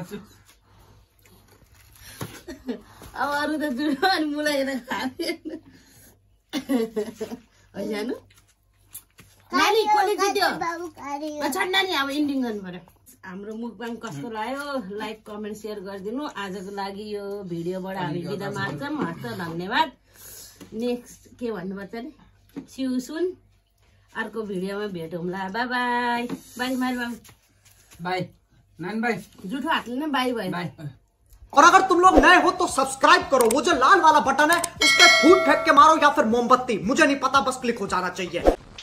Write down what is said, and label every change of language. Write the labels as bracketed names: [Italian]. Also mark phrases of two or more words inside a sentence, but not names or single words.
[Nepali] अब अरू त जुठो अनि मुला हेरेर खाँदैन है जानु नानी कसले जित्यो छन् नानी अब इन्डिङ गर्नु पर्यो हाम्रो मुखबाङ कस्तो लाग्यो [English] like comment share [Nepali] गरिदिनु आजको लागि यो भिडियोबाट हामी बिदा मार्छौँ हस्त धन्यवाद नेक्स्ट के भन्नुपर्छ नि सिउसुन अर्को भिडियोमा भेटौँला [English] bye bye bye [Nepali] मार बाबु बाई नान बाई जुठो हातले नै बाई भयो बाई [Hindi] और अगर तुम लोग नए हो तो सब्सक्राइब करो, वो जो लाल वाला बटन है उस पर फूट फेंक के मारो या फिर मोमबत्ती, मुझे नहीं पता, बस क्लिक हो जाना चाहिए।